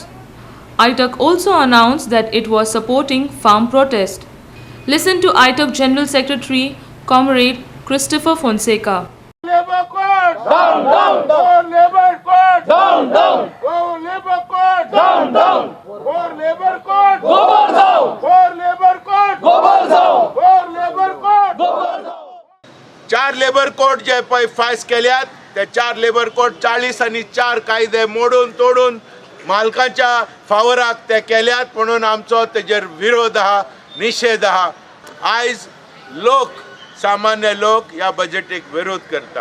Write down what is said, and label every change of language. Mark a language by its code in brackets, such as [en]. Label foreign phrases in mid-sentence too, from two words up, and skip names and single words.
[en] ITUC also announced that it was supporting farm protest. Listen to ITUC General Secretary Comrade Christopher Fonseca. Labour Code! Down, down! Go Labour Code! Down, down! Go Labour Code! Down, down! Go Labour Code! Go Barzao! Go Labour Code! Go Barzao! Go Labour Code! Go Barzao! [kok] 4 लेबर कोड जे पळय फायज केल्यात ते 4 लेबर कोड 40 आनी 4 कायदे मोडून तोडून मालकाच्या फावराक ते केल्यात म्हणून आमचो तेजेर विरोध आहा, निषेध आहा. आयज लोक सामान्य लोक ह्या बजेटीक विरोध करता.